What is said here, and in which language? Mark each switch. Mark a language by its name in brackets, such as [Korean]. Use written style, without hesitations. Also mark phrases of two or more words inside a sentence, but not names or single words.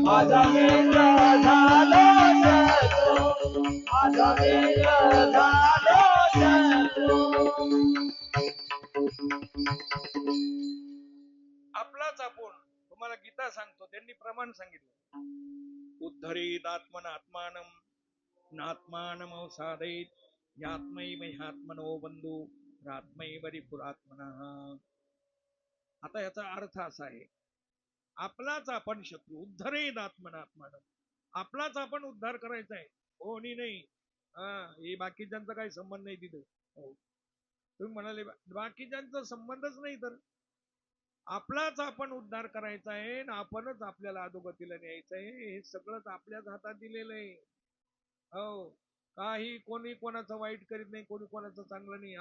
[Marathi] माझा मित्र झालो शत्रू, माझा मित्र झालो शत्रू. आपलाच आपण. तुम्हाला गीता सांगतो, त्यांनी प्रमाण सांगितलं. [Sanskrit] उद्धरेत आत्मन आत्मानम नात्मानम साधयेत, यात्मैव ह्यात्मनो बंधू रात्मैव रिपुरात्मनः. [Marathi] आता याचा अर्थ असा आहे, आपलाच आपण शत्रू. [Sanskrit] उद्धरेत आत्मन आत्मानम, [Marathi] आपलाच आपण उद्धार करायचा आहे, कोणी नाही. हे बाकीच्यांचा काही संबंध नाही तिथे. तुम्ही म्हणाले बाकीच्यांचा संबंधच नाही, तर आपलाच आपण उद्धार करायचा आहे आणि आपणच आपल्याला अधोगतीला न्यायचं आहे. हे सगळंच आपल्याच हातात दिलेलं आहे. हो, काही कोणी कोणाचं वाईट करीत नाही, कोणी कोणाचं चांगलं नाही.